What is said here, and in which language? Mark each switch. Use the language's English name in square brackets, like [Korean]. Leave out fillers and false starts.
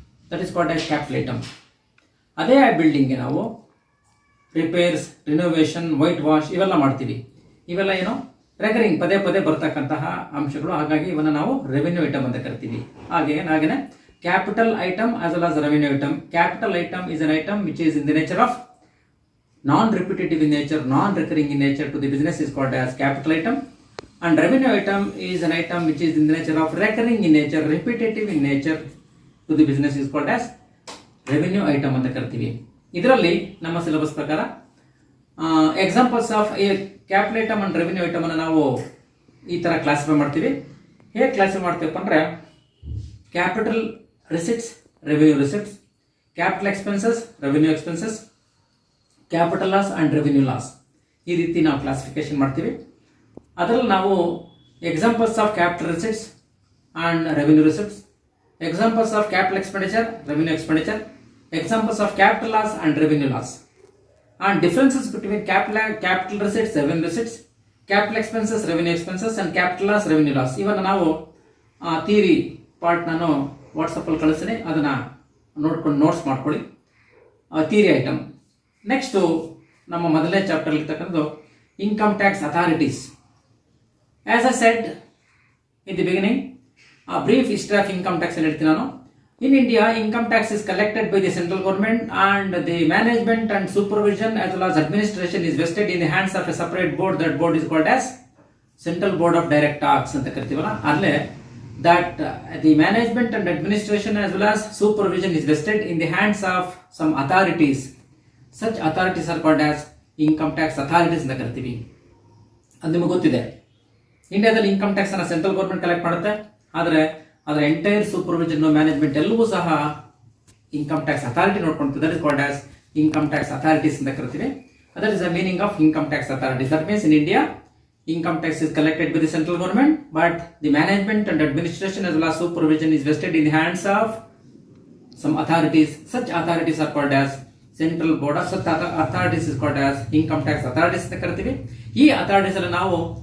[English] That is called as capital item. [Kannada] ಅದೇ ಆ ಬಿಲ್ಡಿಂಗ್ಗೆ ನಾವು ರಿಪೇರ್ಸ್, ರಿನೋವೇಷನ್, ವೈಟ್ ವಾಶ್ ಇವೆಲ್ಲ ಮಾಡ್ತೀವಿ. ಇವೆಲ್ಲ ಏನು ರೆಕರಿಂಗ್, ಪದೇ ಪದೇ ಬರ್ತಕ್ಕಂತಹ ಅಂಶಗಳು. ಹಾಗಾಗಿ ಇವನ್ನು ನಾವು ರೆವಿನ್ಯೂ ಐಟಮ್ ಅಂತ ಕರಿತೀವಿ. ಹಾಗೆಯೇ [English] Capital item as well as revenue item. Capital item is an item which is in the nature of non-repetitive in nature, non-recurring in nature to the business is called as capital item. And revenue item is an item which is in the nature of recurring in nature, repetitive in nature to the business is called as revenue item [Kannada] ಅಂತ ಕರಿತೀವಿ. ಇದರಲ್ಲಿ ನಮ್ಮ syllabus ಪ್ರಕಾರ [English] examples of a capital item and revenue item [Kannada] ಅನ್ನು ನಾವು ಈ ಥರ classify ಮಾಡ್ತೀವಿ. ಹೇಗೆ ಕ್ಲಾಸಿಫೈ ಮಾಡ್ತೀವಪ್ಪ ಅಂದರೆ capital receipts, revenue receipts, capital expenses, revenue expenses, capital loss and revenue loss. ಈ ರೀತಿ ನಾವು ಕ್ಲಾಸಿಫಿಕೇಶನ್ ಮಾಡ್ತೀವಿ. ಅದರಲ್ಲಿ ನಾವು [English] Examples of capital receipts and revenue receipts, examples of capital expenditure, revenue expenditure, examples of capital loss and revenue loss, and differences between capital receipts, revenue receipts, capital expenses, revenue expenses, and capital loss, revenue loss. [Kannada] ಇವನ್ನ ನಾವು theory part ನಾನು ವಾಟ್ಸಪ್ಪಲ್ಲಿ ಕಳಿಸ್ತೀನಿ, ಅದನ್ನು ನೋಡ್ಕೊಂಡು notes ಮಾಡ್ಕೊಳ್ಳಿ. Theory item. Next ನಮ್ಮ ಮೊದಲನೇ ಚಾಪ್ಟರ್ ಇರ್ತಕ್ಕಂಥದ್ದು income tax authorities. [English] as I said in the beginning, brief history of income tax [Kannada] ಹೇಳ್ತೀನಿ ನಾನು. [English] In India, income tax is collected by the central government and the management and supervision as well as administration is vested in the hands of a separate board. That board is called as Central Board of Direct Tax [Kannada] ಅಂತ ಕರಿತೀವಲ್ಲ. ಅಲ್ಲೇ [English] that the management and administration as well as supervision is vested in the hands of some authorities. Such authorities are called as income tax authorities [Kannada] ಅಂತ ಕರಿತೀವಿ. ಅದು ನಿಮಗೆ ಗೊತ್ತಿದೆ. ಇಂಡಿಯಾದಲ್ಲಿ income tax ಅನ್ನು ಸೆಂಟ್ರಲ್ ಗೌರ್ಮೆಂಟ್ ಕಲೆಕ್ಟ್ ಮಾಡುತ್ತೆ, ಆದರೆ ಅದರ ಎಂಟೈರ್ ಸೂಪರ್ವಿಷನ್, ಮ್ಯಾನೇಜ್ಮೆಂಟ್ ಎಲ್ಲವೂ ಸಹ income tax authority ನೋಡ್ಕೊಳ್ತೀವಿ. [English] that is called as income tax authorities [Kannada] ಅಂತ ಕರಿತೀವಿ. [English] That is the meaning of income tax authorities. That means in India income tax is collected by the central government, but the management and administration as well as supervision is vested in the hands of some authorities. Such authorities are called as central board. Such authorities is called as income tax authorities [Kannada] ಅಂತ ಕರಿತೀವಿ. ಈ authorities ಅಲ್ಲಿ ನಾವು